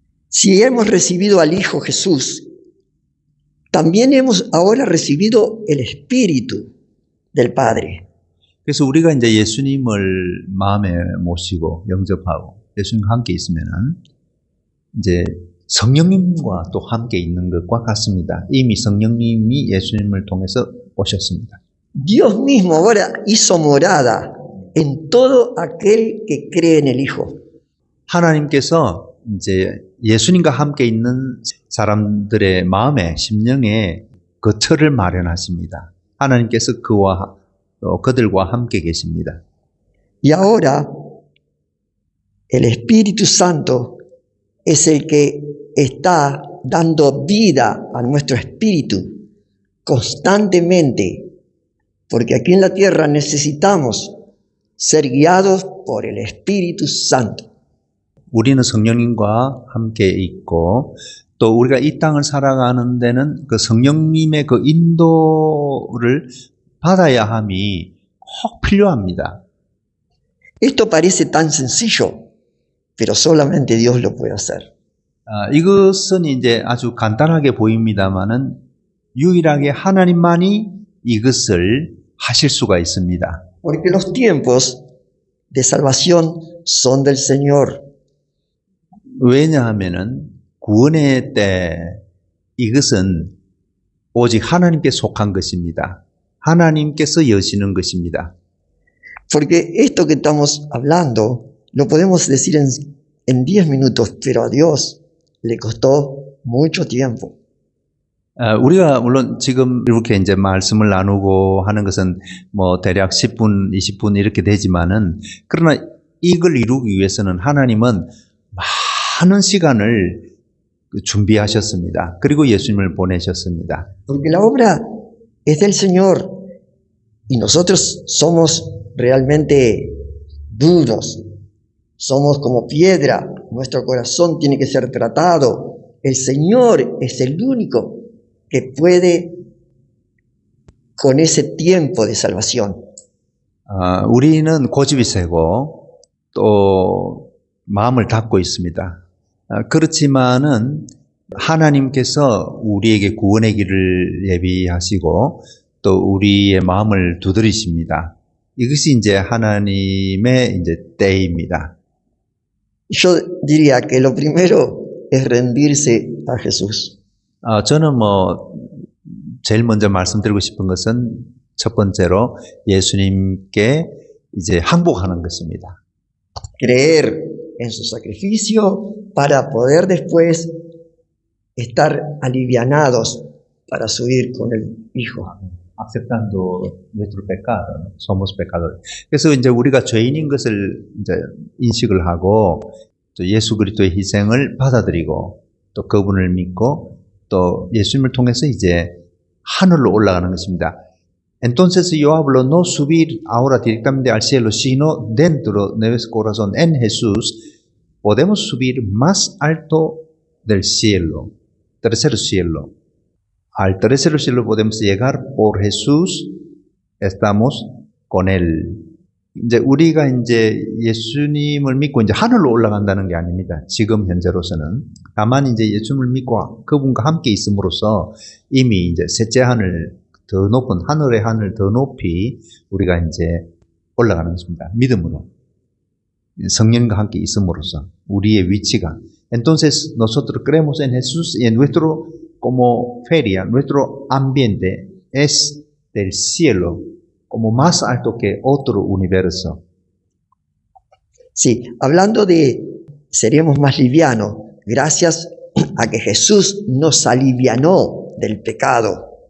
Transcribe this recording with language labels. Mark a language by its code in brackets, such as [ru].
[es] Si hemos recibido al Hijo Jesús, también hemos ahora recibido el Espíritu. del Padre. [ko] 그래서 우리가 이제 예수님을 마음에 모시고 영접하고 예수님과 함께 있으면은 이제 성령님과 또 함께 있는 것과 같습니다. 이미 성령님이 예수님을 통해서 오셨습니다. [es] Dios mismo ahora hizo morada en todo aquel que cree en el Hijo. [ko] 하나님께서 이제 예수님과 함께 있는 사람들의 마음에, 심령에 거처를 마련하십니다. 하나님께서 그들과 함께 계십니다. [es] Y ahora el Espíritu Santo es el que está dando vida a nuestro espíritu constantemente, porque aquí en la tierra necesitamos ser guiados por el Espíritu Santo. [ko] 우리는 성령님과 함께 있고 또 우리가 이 땅을 살아가는 데는 그 성령님의 그 인도를 받아야 함이 꼭 필요합니다. [es] Esto parece tan sencillo, pero solamente Dios lo puede hacer. [ko] 이것은 이제 아주 간단하게 보입니다만은 유일하게 하나님만이 이것을 하실 수가 있습니다. [es] Porque los tiempos de salvación son del Señor. [ko] 왜냐하면은 구원의 때 이것은 오직 하나님께 속한 것입니다. 하나님께서 여시는 것입니다. [es] Porque esto que estamos hablando lo podemos decir en 10 minutos, pero a Dios le costó mucho tiempo. [ko] 우리가 물론 지금 이렇게 이제 말씀을 나누고 하는 것은 뭐 대략 10분, 20분 이렇게 되지만은 그러나 이걸 이루기 위해서는 하나님은 많은 시간을 준비하셨습니다. 그리고 예수님을 보내셨습니다. [es] Porque la obra es del Señor y nosotros somos realmente duros, somos como piedra, nuestro corazón tiene que ser tratado. El Señor es el único que puede con ese tiempo de salvación. [ko] 우리는 고집이 세고 또 마음을 닫고 있습니다. 그렇지만은 하나님께서 우리에게 구원의 길을 예비하시고 또 우리의 마음을 두드리십니다. 이것이 이제 하나님의 이제 때입니다. [es] Yo diría que lo primero es rendirse a Jesús. [ko] 저는 제일 먼저 말씀드리고 싶은 것은 첫 번째로 예수님께 이제 항복하는 것입니다. [es] Creer en su sacrificio para poder después estar alivianados para subir con el Hijo. aceptando nuestro pecado, ¿no? Somos pecadores. [ko] 그래서 이제 우리가 죄인인 것을 이제 인식을 하고 또 예수 그리스도의 희생을 받아들이고 또 그분을 믿고 또 예수님을 통해서 이제 하늘로 올라가는 것입니다. [es] Entonces yo hablo no subir ahora directamente al cielo, sino dentro de nuestro corazón en Jesús podemos subir más alto del cielo, tercer cielo. Al tercer cielo podemos llegar por Jesús, estamos con Él. [ko] 이제 우리가 이제 예수님을 믿고 이제 하늘로 올라간다는 게 아닙니다. 지금 현재로서는. 다만 이제 예수님을 믿고 그분과 함께 있음으로써 이미 이제 셋째 하늘, 더 높은 하늘의 하늘 더 높이 우리가 이제 올라가는 것입니다. 믿음으로. 성령과 함께 있음으로써 우리의 위치가. [es] Entonces nosotros creemos en Jesús y en nuestro como feria, nuestro ambiente es del cielo, como más alto que otro universo. Sí, hablando de seremos más livianos, gracias a que Jesús nos alivianó del pecado.